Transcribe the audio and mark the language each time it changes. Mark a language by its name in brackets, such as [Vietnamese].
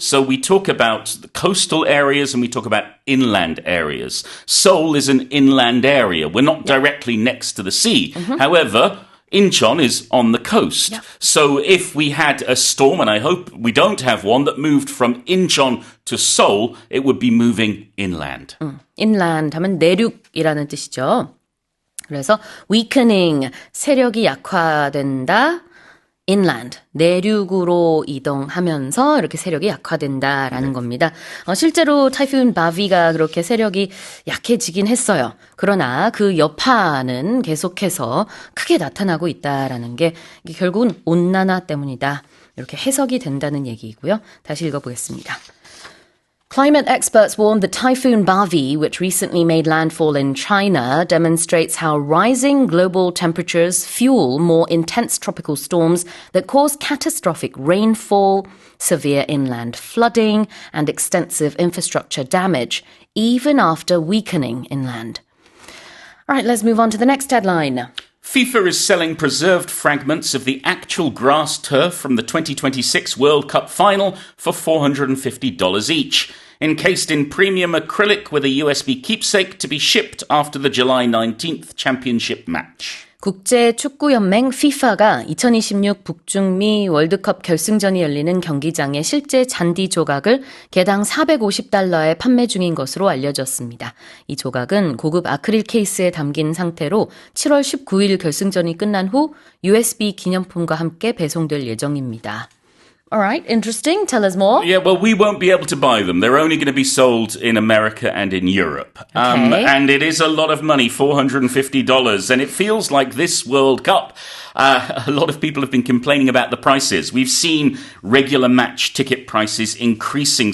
[English] So we talk about the coastal areas and we talk about inland areas. Seoul is an inland area. We're not directly next to the sea. However, Incheon is on the coast. So if we had a storm, and I hope we don't have one, that moved from Incheon to Seoul, it would be moving inland. [Korean] inland 하면 내륙이라는 뜻이죠. 그래서 weakening, 세력이 약화된다. inland, 내륙으로 이동하면서 이렇게 세력이 약화된다라는 겁니다. 실제로 타이푼 바비가 그렇게 세력이 약해지긴 했어요. 그러나 그 여파는 계속해서 크게 나타나고 있다라는 게 이게 결국은 온난화 때문이다. 이렇게 해석이 된다는 얘기이고요. 다시 읽어보겠습니다. [English] Climate experts warn that Typhoon Bavi, which recently made landfall in China, demonstrates how rising global temperatures fuel more intense tropical storms that cause catastrophic rainfall, severe inland flooding, and extensive infrastructure damage, even after weakening inland. All right, let's move on to the next headline. FIFA is selling preserved fragments of the actual grass turf from the 2026 World Cup final for $450 each, encased in premium acrylic with a USB keepsake to be shipped after the July 19th championship match. [Korean] 국제축구연맹 FIFA가 2026 북중미 월드컵 결승전이 열리는 경기장의 실제 잔디 조각을 개당 $450에 판매 중인 것으로 알려졌습니다. 이 조각은 고급 아크릴 케이스에 담긴 상태로 7월 19일 결승전이 끝난 후 USB 기념품과 함께 배송될 예정입니다. [English] All right, interesting. Tell us more. Yeah, well, we won't be able to buy them. They're only going to be sold in America and in Europe. Okay. And it is a lot of money, $450. And it feels like this World Cup, a lot of people have been complaining about the prices. We've seen regular match ticket prices increasing.